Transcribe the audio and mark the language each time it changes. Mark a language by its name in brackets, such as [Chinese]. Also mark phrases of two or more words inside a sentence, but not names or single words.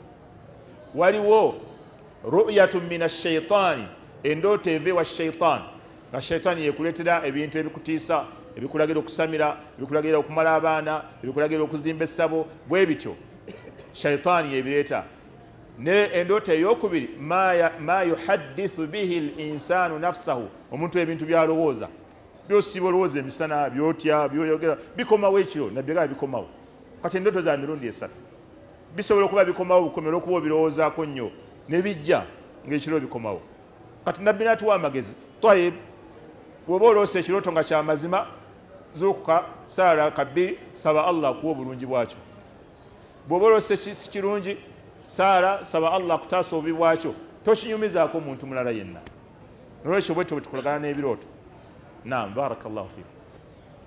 [Ganda] waliwo [Arabic] رؤيا من الشيطان [Ganda] endooto eva ewa shaytaani nga shaytaani yekuleetera ebintu ebikutiisa ebikulagira okusamira ebikulagira okumala abaana ebikulagira okuzimba essabo bwe bityo shaytaani yebireeta ne endooto eyokubiri [Arabic] ما يحدث به الإنسان نفسه [Ganda] omuntu ebintu byalowooza byosiba olowooza emisana byotya byoyogera bikomawo ekiro nabyegala bikomawo kati endooto za mirundi esatu bisobola okuba bikomawo bukomera okuba obirowoozaako nnyo nebijja ng'ekiro bikomawo kati nabbi natuwa amagezi tayib bw'oba oloosa ekirooto nga kyamazima zuukuka saala kabbiri saba Allah akuwa obulungi bwakyo bw'oba oloosa si kirungi saala saba Allah akutaasa obubi bwakyo tokinyumizaako omuntu mulala yenna nolwekyo bwetyo bwe tukolagana n'ebirooto naam [Arabic] بارك الله فيكم